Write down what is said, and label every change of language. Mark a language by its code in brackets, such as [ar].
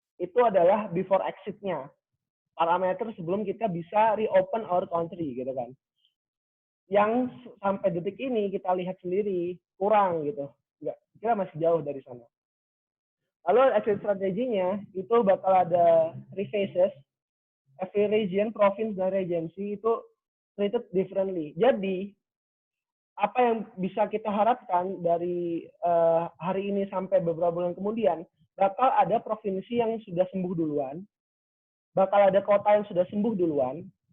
[id] Itu adalah before exit-nya, parameter sebelum kita bisa [en] reopen our country, [id] gitu kan. Yang sampai detik ini kita lihat sendiri kurang gitu, kita masih jauh dari sana. Lalu exit strateginya itu bakal ada 3 phases. [en] Every region, province, dan regency itu treated differently. [id] Jadi apa yang bisa kita harapkan dari hari ini sampai beberapa bulan kemudian, bakal ada provinsi yang sudah sembuh duluan, bakal ada kota yang sudah sembuh duluan.